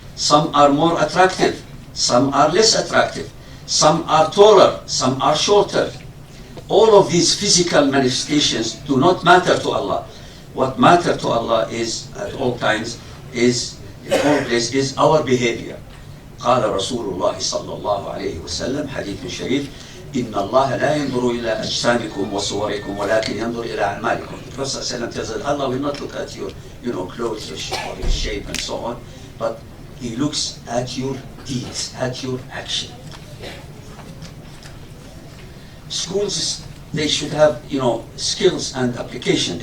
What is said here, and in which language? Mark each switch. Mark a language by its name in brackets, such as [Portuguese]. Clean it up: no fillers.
[English] Some are more attractive, some are less attractive, some are taller, some are shorter. All of these physical manifestations do not matter to Allah. What matters to Allah is, at all times, is in all places, is our behavior. [Arabic] قال رسول الله صلى الله عليه وسلم حديث شريف إن الله لا ينظر إلى أجسامكم وصوركم ولكن ينظر إلى أعمالكم. [English] The Prophet ﷺ tells us Allah will not look at your clothes or your shape and so on, but He looks at your deeds, at your action. Schools, they should have, skills and application.